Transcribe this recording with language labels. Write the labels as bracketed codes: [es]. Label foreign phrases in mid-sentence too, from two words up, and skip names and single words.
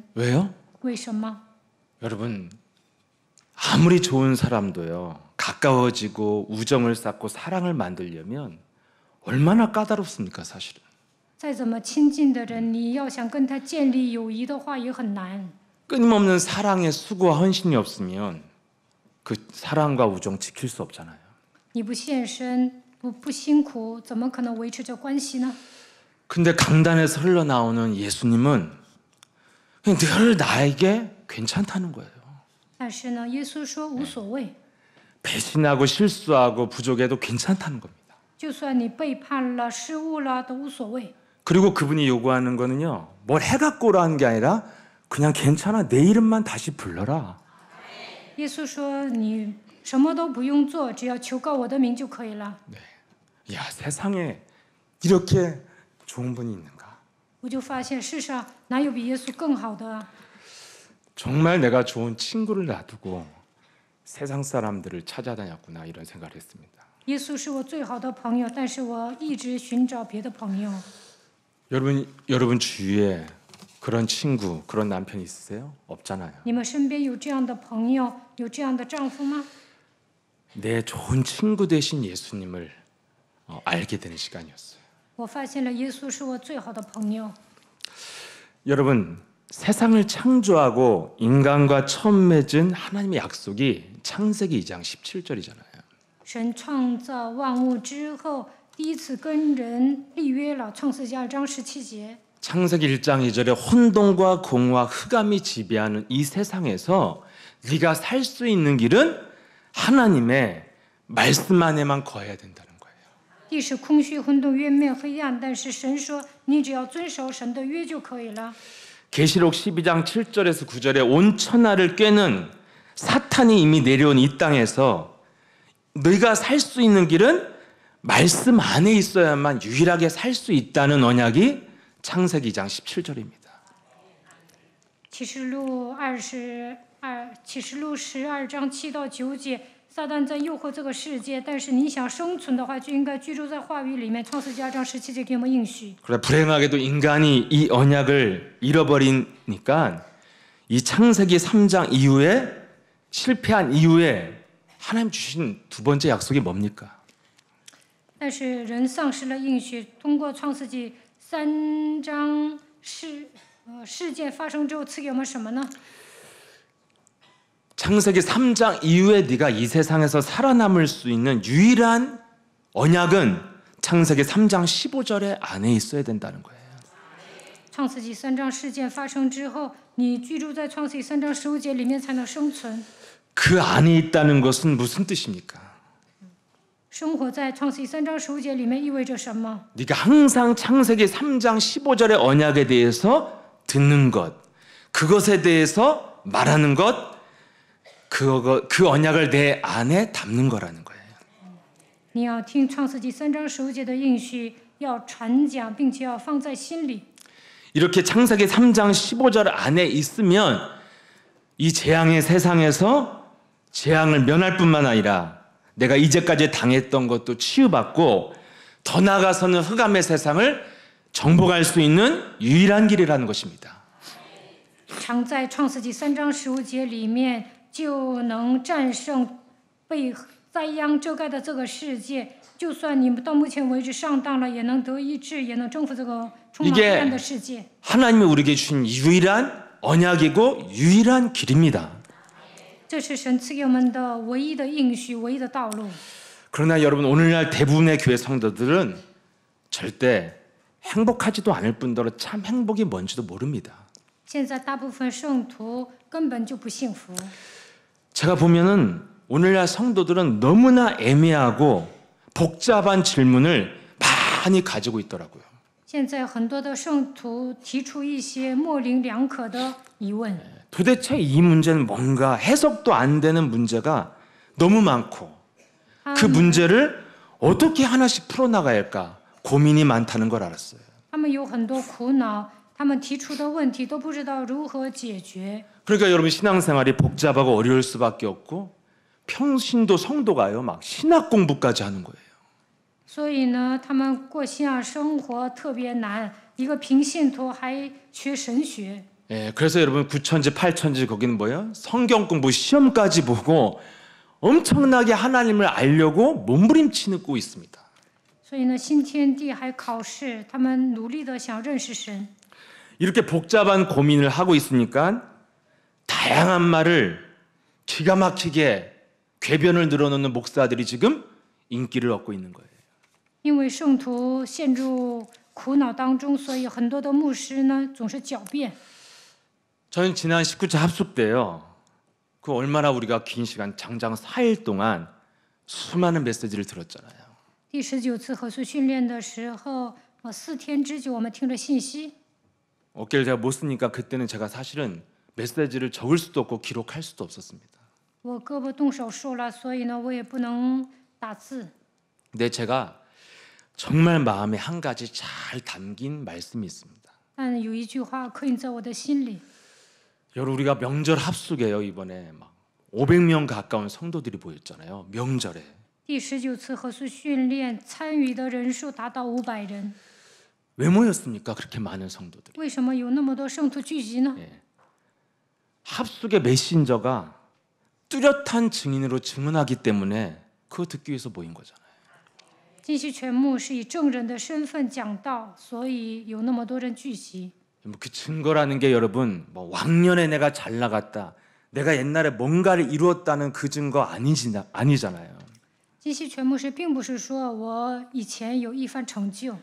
[ko] 왜요? [zh] 为什么？ [ko] 여러분 아무리 좋은 사람도요 가까워지고 우정을 쌓고 사랑을 만들려면 얼마나 까다롭습니까 사실은. [zh] 再怎么亲近的人，你要想跟他建立友谊的话，也很难。 [ko] 끊임없는 사랑의 수고와 헌신이 없으면 그 사랑과 우정 지킬 수 없잖아요. [zh] 你不献身，不辛苦，怎么可能维持这关系呢？ [ko] 근데 강단에서 흘러나오는 예수님은 그냥 늘 나에게 괜찮다는 거예요. [zh] 但是呢，耶稣说无所谓， [ko] 배신하고 실수하고 부족해도 괜찮다는 겁니다. [zh] 就算你背叛了、失误了，都无所谓。 [ko] 그리고 그분이 요구하는 거는요, 뭘 해갖고 오라는 게 아니라 그냥 괜찮아, 내 이름만 다시 불러라. [zh] 耶稣说你什么都不用做，只要求告我的名就可以了。 [ko] 야, 세상에 이렇게 좋은 분이 있는가? [zh] 我就发现世上哪有比耶稣更好的啊？ [ko] 정말 내가 좋은 친구를 놔두고 세상 사람들을 찾아다녔구나 이런 생각을 했습니다. [zh] 耶稣是我最好的朋友，但是我一直寻找别的朋友。 [ko] 여러분 주위에 그런 친구, 그런 남편 있으세요? 없잖아요. [zh] 你们身边有这样的朋友，有这样的丈夫吗？ [ko] 내 좋은 친구 되신 예수님을 알게 되는 시간이었어요. [zh] 我发现了耶稣是我最好的朋友。 [ko] 여러분 세상을 창조하고 인간과 처음 맺은 하나님의 약속이 창세기 2장 17절이잖아요. [zh] 神创造万物之后，第一次跟人立约了，创世纪2章17节。 [ko] 창세기 1장 2절에 혼돈과 공허와 흑암이 지배하는 이 세상에서 네가 살 수 있는 길은 하나님의 말씀 안에만 거해야 된다는 거예요. [zh] 地是空虚混沌渊面黑暗，但是神说你只要遵守神的约就可以了。 [ko] 계시록 12장 7절에서 9절에 온 천하를 꿰는 사탄이 이미 내려온 이 땅에서 너희가 살 수 있는 길은 말씀 안에 있어야만 유일하게 살 수 있다는 언약이 창세기 2장 17절입니다. [zh] 启示录12章7到9节，撒旦在诱惑这个世界，但是你想生存的话，就应该居住在话语里面。创世纪2章17节给我们应许。 [ko] 그러나 불행하게도 인간이 이 언약을 잃어버리니까 이 창세기 3장 이후에 실패한 이후에 하나님 주신 두 번째 약속이 뭡니까? [zh] 但是人丧失了应许，通过创世纪3章事件发生之后，赐给我们什么呢？ [ko] 창세기 3장 이후에 네가 이 세상에서 살아남을 수 있는 유일한 언약은 창세기 3장 15절에 안에 있어야 된다는 거예요. [zh] 创世纪3章事件发生之后，你居住在创世纪3章15节里面才能生存。 [ko] 그 안에 있다는 것은 무슨 뜻입니까? [zh] 生活在创世纪3章15节里面意味着什么？ [ko] 네가 항상 창세기 3장 15절의 언약에 대해서 듣는 것, 그것에 대해서 말하는 것, 그 언약을 내 안에 담는 거라는 거예요. [zh] 你要听创世纪3章15节的应许，要传讲，并且要放在心里。 [ko] 이렇게 창세기 3장 15절 안에 있으면 이 재앙의 세상에서 재앙을 면할 뿐만 아니라 내가 이제까지 당했던 것도 치유받고 더 나아가서는 흑암의 세상을 정복할 수 있는 유일한 길이라는 것입니다. [zh] 常在创世纪3章15节里面，就能战胜被灾殃遮盖的这个世界。就算你们到目前为止上当了，也能得医治，也能征服这个充满黑暗的世界。 [ko] 하나님이 우리에게 주신 유일한 언약이고 유일한 길입니다. [zh] 这是神赐给我们的唯一的应许，唯一的道路。 [ko] 그러나 여러분 오늘날 대부분의 교회 성도들은 절대 행복하지도 않을 뿐더러 참 행복이 뭔지도 모릅니다. [zh] 现在大部分圣徒根本就不幸福。 [ko] 제가 보면은 오늘날 성도들은 너무나 애매하고 복잡한 질문을 많이 가지고 있더라고요. [zh] 现在很多的圣徒提出一些模棱两可的疑问。 [ko] 도대체 이 문제는 뭔가 해석도 안 되는 문제가 너무 많고 그 문제를 어떻게 하나씩 풀어나가야 할까 고민이 많다는 걸 알았어요. [zh] 他们有很多苦恼，他们提出的问题都不知道如何解决。 [ko] 그러니까 여러분 신앙생활이 복잡하고 어려울 수밖에 없고 평신도 성도가요 막 신학 공부까지 하는 거예요. [zh] 所以呢，他们过信仰生活特别难，一个平信徒还学神学。 [ko] 예, 그래서 여러분 9천지 8천지 거기는 뭐예요? 성경 공부 시험까지 보고 엄청나게 하나님을 알려고 몸부림치고 있습니다. [zh] 所以呢，新天地还考试，他们努力的想认识神。 [ko] 이렇게 복잡한 고민을 하고 있으니까 다양한 말을 기가 막히게 궤변을 늘어놓는 목사들이 지금 인기를 얻고 있는 거예요. [zh] 因为圣徒陷入苦恼当中，所以很多的牧师呢总是狡辩。 [ko] 저는 지난 19차 합숙 때요. 그 얼마나 우리가 긴 시간 장장 4일 동안 수많은 메시지를 들었잖아요. [zh] 第19次合宿训练的时候，4天之久，我们听着信息。 [ko] 어깨를 제가 못 쓰니까 그때는 제가 사실은 메시지를 적을 수도 없고 기록할 수도 없었습니다. [zh] 我胳膊动手术了，所以呢，我也不能打字。 [ko] 근데 제가 정말 마음에 한 가지 잘 담긴 말씀이 있습니다. [zh] 但有一句话刻印在我的心里。 [ko] 여러분 우리가 명절 합숙에요 이번에 막 500명 가까운 성도들이 모였잖아요. 명절에. [zh] 第19次合宿训练参与的人数达到500人。 [ko] 왜 모였습니까? 그렇게 많은 성도들이. [zh] 为什么有那么多圣徒聚集呢？ [ko] 합숙의 메신저가 뚜렷한 증인으로 증언하기 때문에 그거 듣기 위해서 모인 거잖아요. [zh] 金希全牧是以证人的身份讲道，所以有那么多人聚集。 [ko] 그 증거라는 게 여러분 뭐 왕년에 내가 잘 나갔다, 내가 옛날에 뭔가를 이루었다는 그 증거 아니잖아요. [zh] 金希全牧师并不是说我以前有一番成就。